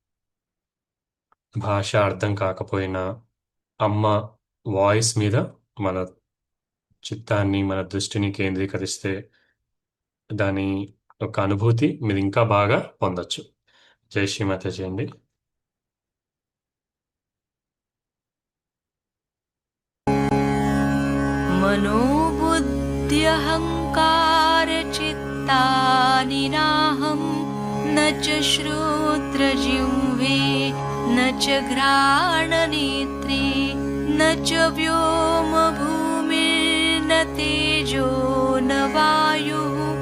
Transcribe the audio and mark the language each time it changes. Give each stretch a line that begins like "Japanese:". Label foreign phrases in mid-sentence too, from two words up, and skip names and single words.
Telugu: భాష అర్థం కాకపోయినా అమ్మ వాయిస్ మీద మన చిత్తాన్ని, మన దృష్టిని కేంద్రీకరిస్తే దాని యొక్క అనుభూతి మీరు ఇంకా బాగా పొందొచ్చు.
Hindi: जय श्री माताजी
Telugu: అండి.
Sanskrit: मनोबुद्ध्यहङ्कारचित्तानि नाहं न च श्रोत्रजिह्वे न च घ्राणनेत्रे न च व्योमभूमिर्न तेजो न वायुः